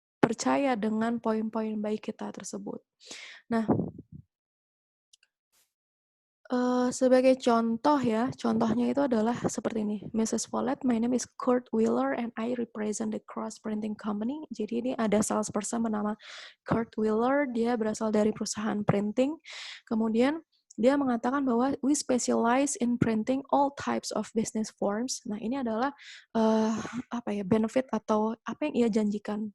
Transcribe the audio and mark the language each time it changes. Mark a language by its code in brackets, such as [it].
[id] percaya dengan poin-poin baik kita tersebut. Nah, sebagai contoh ya, contohnya itu adalah seperti ini. [en] Mrs. Follett, my name is Kurt Wheeler and I represent the Cross Printing Company. [id] Jadi ini ada salesperson bernama Kurt Wheeler, dia berasal dari perusahaan printing. Kemudian dia mengatakan bahwa [en] we specialize in printing all types of business forms. [id] Nah, ini adalah benefit atau apa yang ia janjikan.